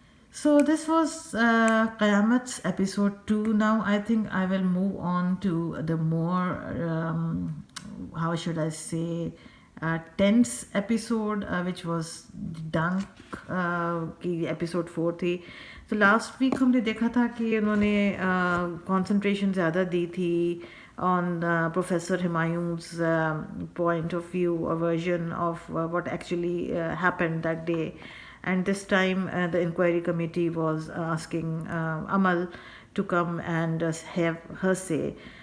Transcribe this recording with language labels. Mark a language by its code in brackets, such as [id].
[en] So this was Qayamat's episode 2. Now I think I will move on to the more, how should I say, tense episode, which was Dunk کی episode 4 تھی. [ur] تو [en] last week [ur] ہم نے دیکھا تھا کہ انہوں نے کنسنٹریشن زیادہ دی تھی [en] on Professor Humayun's point of view or version of what actually happened that day. And this time the inquiry committee was asking Amal to come and have her say.